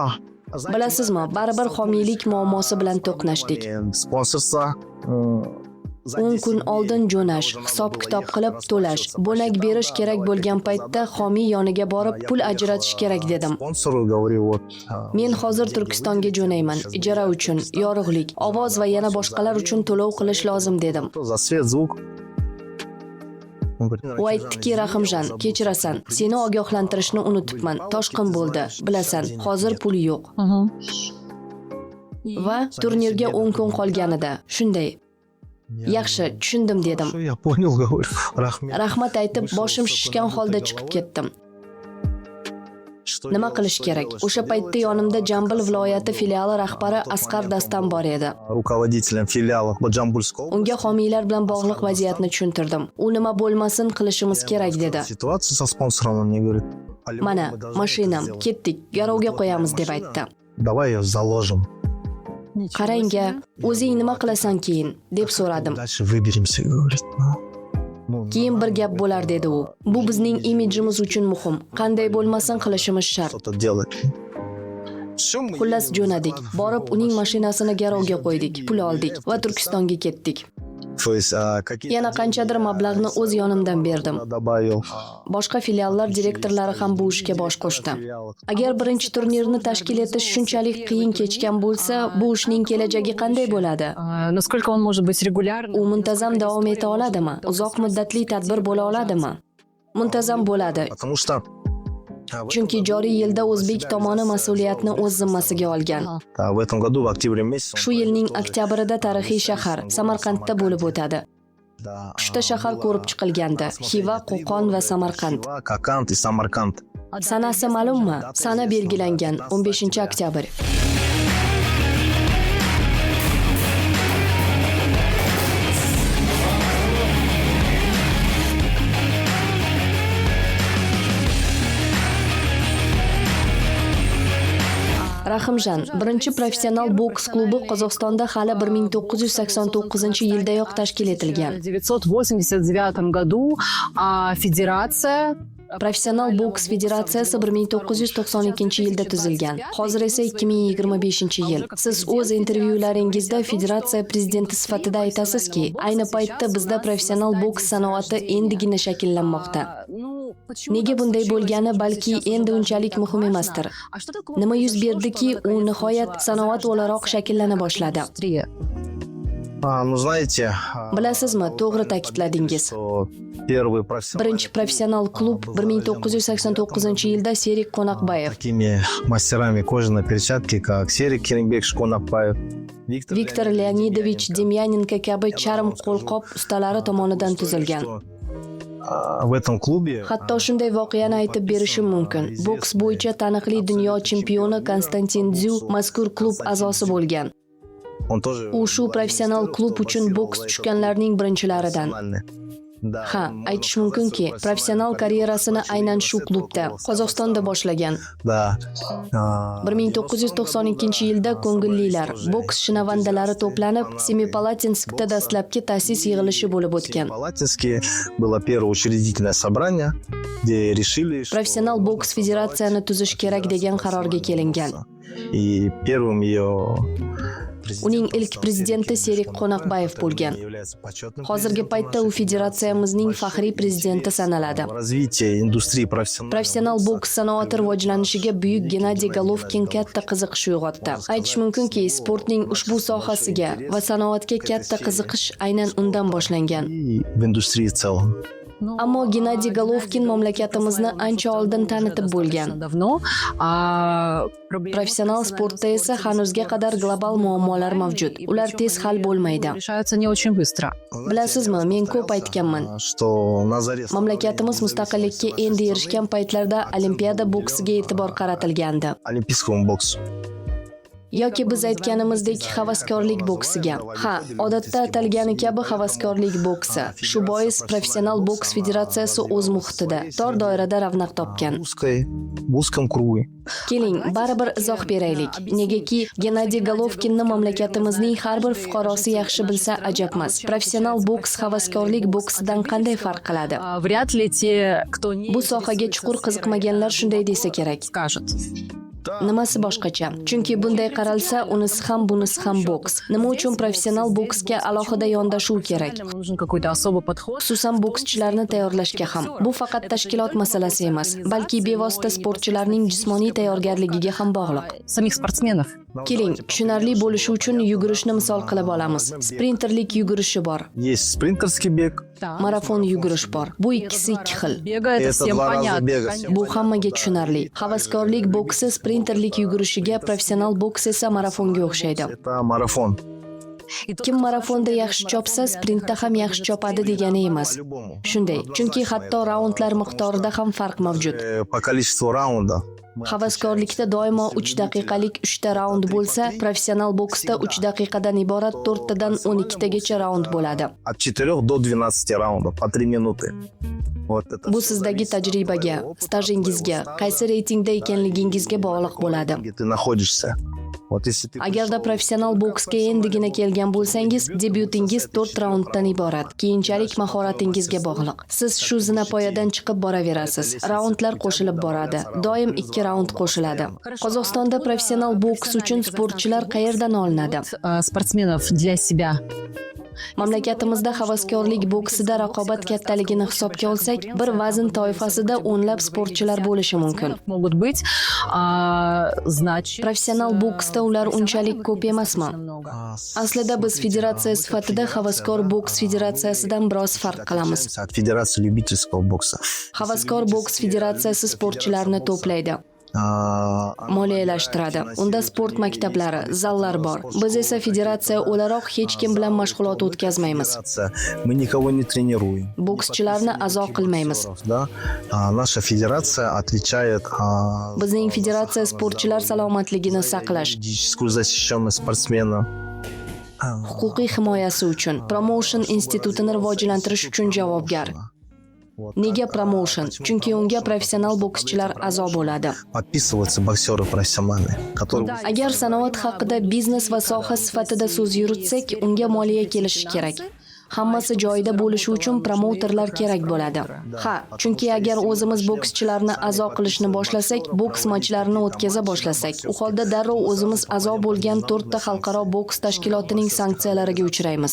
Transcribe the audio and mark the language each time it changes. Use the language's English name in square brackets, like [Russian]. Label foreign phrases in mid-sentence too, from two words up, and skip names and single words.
[Uzbek] Bilasizmi, baribir homiylik muammosi bilan to'qnashdik. [Russian] Sponsorство [Uzbek] 10 kun oldin jo'nash, hisob-kitob qilib to'lash, bo'nak berish kerak bo'lgan paytda homiy yoniga borib pul ajratish kerak dedim. [Russian] Спонсору говорю, вот. [Uzbek] Men hozir Turkistonga jo'nayman. Ijara uchun, yorug'lik, ovoz va yana boshqalar uchun to'lov qilish lozim dedim. [Russian] За свет, звук. [Uzbek] U aytdiki, Rahimjon, kechirasan, seni ogohlantirishni unutibman. Toshqin bo'ldi, bilasan, hozir pul yo'q. Va turnirga 10 kun qolganida shunday. Yaxshi, tushundim dedim. [Russian] Я понял, говорю. [Uzbek] Rahmet. Rahmat aytib, boshim shishgan holda chiqib ketdim. Nima qilish kerak? O'sha paytda yonimda Jambil viloyati filiali rahbari Asqar Dastan bor edi. [Russian] Руководителем филиала Джамбулского. [Uzbek] Unga homiylar bilan bog'liq vaziyatni tushuntirdim. U nima bo'lmasin qilishimiz kerak dedi. [Russian] Ситуация со спонсором, он мне говорит. [Uzbek] Mana, mashinam, ketdik, garovga qo'yamiz deb aytdi. [Russian] Давай ее заложим. [Uzbek] Qarangga, o'zing nima qilasan keyin deb so'radim. [Russian] Дальше выберемся, говорит. [Uzbek] Keyin bir gap bo'lar dedi u. Bu bizning imijimiz uchun muhim. Qanday bo'lmasin qilishimiz shart. [Russian] Что-то делать. [Uzbek] Xullas jo'nadik. Borib uning mashinasini garovga qo'ydik, pul oldik va Turkistonga ketdik. [Russian] То есть, какие [Uzbek] Yana qanchadir mablag'ni o'z yonimdan berdim. [Russian] добавил. [Uzbek] Boshqa filiallar direktorlari ham bu ishga bosh qo'shdi. Agar birinchi turnirni tashkil etish shunchalik qiyin kechgan bo'lsa, bu ishning kelajagi qanday bo'ladi? [Russian] Насколько он может быть регулярным? [Uzbek] U muntazam davom eta oladimi? Uzoq muddatli tadbir bo'la oladimi? Muntazam bo'ladi. [Russian] Потому что [Uzbek] Chunki joriy yilda o'zbek tomoni mas'uliyatni o'z zimmasiga olgan. [Russian] в этом году в октябре месяце [Uzbek] Shu yilning oktyabrida tarixiy shahar Samarqandda bo'lib o'tadi. 3 ta shahar ko'rib chiqilgandi: Xiva, Qo'qon va Samarqand. [Russian] Kokand и Самарканд. [Uzbek] Sanasi ma'lummi? Sana belgilangan 15-oktyabr. Rahimjon, birinchi professional boks klubi Qozog'istonda hali 1989-yildayoq tashkil etilgan. [Russian] В 1989 году федерация [Uzbek] Professional boks federatsiyasi 1992-yilda tuzilgan. Hozir esa 2025-yil. Siz o'z intervyularingizda federatsiya prezidenti sifatida aytasizki, ayni paytda bizda professional boks sanoati endigina shakllanmoqda. Nega bunday bo'lgani balki endi unchalik muhim emasdir. Nima yuz berdiki, u nihoyat sanoat o'laroq shakllana boshladi. [Russian] Ну, знаете, [Uzbek] Bilasizmi, to'g'ri ta'kidladingiz. [Russian] что первый профессионал [Uzbek] Birinchi professional klub 1989-yilda Serik Qo'naqbayev, [Russian] такими мастерами кожаной перчатки, как Серик Керимбек Шконакбаев, [Uzbek] Viktor Leonidovich Demyanenko kabi charm qo'lqop ustalari tomonidan tuzilgan. [Russian] В этом клубе [Uzbek] Hatto shunday voqeani aytib berishim mumkin. Boks bo'yicha taniqli dunyo chempioni Konstantin Dzu mazkur klub a'zosi bo'lgan. [Russian] он тоже [Uzbek] U shu professional klub uchun boks tushganlarning birinchilaridan. [Russian] Да, [Uzbek] Ha, aytish mumkinki, professional karyerasini aynan shu klubda, Qozog'istonda boshlagan. [Russian] да. [Uzbek] 1992-yilda ko'ngillilar, boks shinavandalari to'planib, Semipalatinskda dastlabki ta'sis yig'ilishi bo'lib o'tgan. [Russian] Палатинске было первое учредительное собрание, где решили, что [Uzbek] Professional boks federatsiyani tuzish kerak degan qarorga kelingan. [Russian] и первым ее [Uzbek] Uning ilk prezidenti Serik Qo'naqbayev bo'lgan. Hozirgi paytda u federatsiyamizning faxriy prezidenti sanaladi. [Russian] развитие индустрии [Uzbek] Professional boks sanoati rivojlanishiga buyuk Gennadiy Golovkin katta qiziqish uyg'otdi. Aytish mumkinki, sportning ushbu sohasiga va sanoatga katta qiziqish aynan undan boshlangan. [Russian] и в индустрии в целом. [Uzbek] Ammo Gennadiy Golovkin mamlakatimizni ancha oldin tanitib bo'lgan. [Russian] давно, [Uzbek] Professional sportda esa hanuzga qadar global muammolar mavjud. Ular tez hal bo'lmaydi. [Russian] решаются не очень быстро. [Uzbek] Bilasizmi, men ko'p aytganman. [Russian] Что на заре [Uzbek] Mamlakatimiz mustaqillikka endi erishgan paytlarda olimpiada boksiga e'tibor qaratilgandi. [Russian] олимпийскому боксу. [Uzbek] Yoki biz aytganimizdek havaskorlik boksiga. Ha, odatda atalgani kabi havaskorlik boksi. Shu bois professional boks federatsiyasi o'z muhitida, tor doirada ravnaq topgan. [Russian] В узком круге. [Uzbek] Keling, baribir izoh beraylik. Negaki Gennadiy Golovkinni mamlakatimizning har bir fuqarosi yaxshi bilsa ajabmas. Professional boks havaskorlik boksidan qanday farq qiladi? [Russian] Вряд ли те, кто не [Uzbek] Bu sohaga chuqur qiziqmaganlar shunday desa kerak. [Russian] скажет. [Uzbek] Nimasi boshqacha? Chunki bunday qaralsa, unisi ham bunisi ham boks. Nima uchun professional boksga alohida yondashuv kerak? [Russian] Нам нужен какой-то особый подход. [Uzbek] Xususan bokschilarni tayyorlashga ham. Bu faqat tashkilot masalasi emas, balki bevosita sportchilarning jismoniy tayyorgarligiga ham bog'liq. [Russian] Самих спортсменов. [Uzbek] Keling, tushunarli bo'lishi uchun yugurishni misol qilib olamiz. Sprinterlik yugurishi bor, [Russian] Есть спринтерский бег, [Uzbek] marafon yugurish bor. Bu ikkisi ikki xil. [Russian] Бега это Это всем два раза понятно. бега. Конечно. [Uzbek] Bu hammaga tushunarli. Havaskorlik boksi sprinterlik yugurishiga, professional boks esa marafonga o'xshaydi. [Russian] это марафон. И тот, [Uzbek] Kim marafonda yaxshi chopsa, sprintda ham yaxshi chopadi degani emas. [Russian] По-любому. [Uzbek] Shunday, chunki hatto raundlar miqdorida ham farq mavjud. [Russian] По количеству раундов. [Uzbek] Havaskorlikda doimo 3 daqiqalik 3 ta raund bo'lsa, professional boksda 3 daqiqadan iborat 4 tadan 12 tagacha raund bo'ladi. [Russian] От 4 до 12 раундов по 3 минуты. Вот это [Uzbek] Bu [Russian] всё [Uzbek] sizdagi [Russian] зависит от [Uzbek] tajribaga, [Russian] твоего опыта, [Uzbek] stajingizga, qaysi reytingda ekanligingizga bog'liq bo'ladi. [Russian] где ты находишься. Вот если ты [Uzbek] Agarda professional boksga endigina kelgan bo'lsangiz, debyutingiz 4 raunddan iborat. Keyinchalik mahoratingizga bog'liq. Siz shu zinapoyadan chiqib boraverasiz. Raundlar qo'shilib boradi. Doim 2 raund qo'shiladi. Qozog'istonda professional boks uchun sportchilar qayerdan olinadi? [Russian] спортсменов для себя. [Uzbek] Mamlakatimizda havaskorlik boksida raqobat kattaligini hisobga olsak, bir vazn toifasida o'nlab sportchilar bo'lishi mumkin. [Russian] Могут быть, значит... [Uzbek] Professional boksda ular unchalik ko'p emasmi? [Russian] Много. [Uzbek] Aslida biz federatsiya sifatida havaskor boks federatsiyasidan biroz farq qilamiz. [Russian] от Федерации любительского бокса. [Uzbek] Havaskor boks federatsiyasi sportchilarni to'playdi, moliyalashtiradi. Unda sport maktablari, zallar bor. Biz esa federatsiya o'laroq hech kim bilan mashg'ulot o'tkazmaymiz. [Russian] Федерация. Мы никого не тренируем. [Uzbek] Bokschilarni a'zo qilmaymiz. [Russian] Да? Наша федерация отвечает [Uzbek] Bizning federatsiya sportchilar salomatligini saqlash, [Russian] физическую защищенность спортсмена. [Uzbek] huquqiy himoyasi uchun, promotion institutini rivojlantirish uchun javobgar. Nega promotion? Chunki unga professional bokschilar a'zo bo'ladi. [Russian] Подписываются боксеры профессиональные, которые [Uzbek] Agar sanoat haqida biznes va soha sifatida so'z yuritsak, unga moliya kelishi kerak. Hammasi joyida bo'lishi uchun promouterlar kerak bo'ladi. Ha, chunki agar o'zimiz bokschilarni a'zo qilishni boshlasak, boks matchlarini o'tkaza boshlasak, u holda darrov o'zimiz a'zo bo'lgan 4 ta xalqaro boks tashkilotining sanksiyalariga uchraymiz.